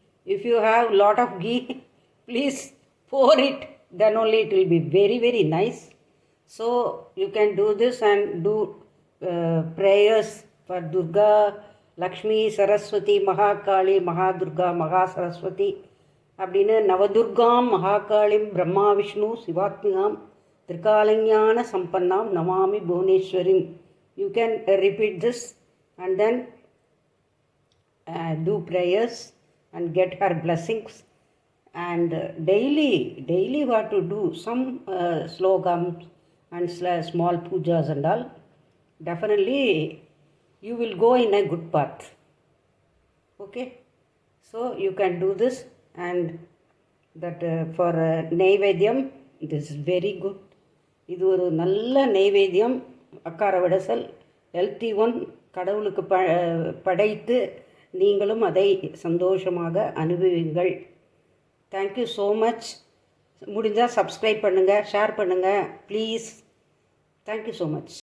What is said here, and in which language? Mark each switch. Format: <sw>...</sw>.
<en>If you have lot of ghee, please pour it. Then only it will be very, very nice. So you can do this and do prayers for Durga, Lakshmi, Saraswati, Mahakali, Mahadurga, Mahasaraswati.</en> <sa>அப்படின்னு நவதுர்காம் மகாகாளிம் பிரம்மா விஷ்ணு சிவாத்மிகாம் திரிகாலஞான சம்பன்னாம் நமாமி புவனேஸ்வரிம்.</sa> <en>You can repeat this and then do prayers and get her blessings. And daily what to do, some slogans and small pujas and all. Definitely you will go in a good path. Okay, so you can do this. And that for naivedyam, this is very good.</en> <ta>இது ஒரு நல்ல நைவேத்தியம். அக்கார வடசல் healthy one. கடவுளுக்கு படைத்து நீங்களும் அதை சந்தோஷமாக அனுபவிங்கள். Thank you so much. முடிஞ்சால் சப்ஸ்கிரைப் பண்ணுங்கள், ஷேர் பண்ணுங்கள் ப்ளீஸ். Thank you so much.</ta>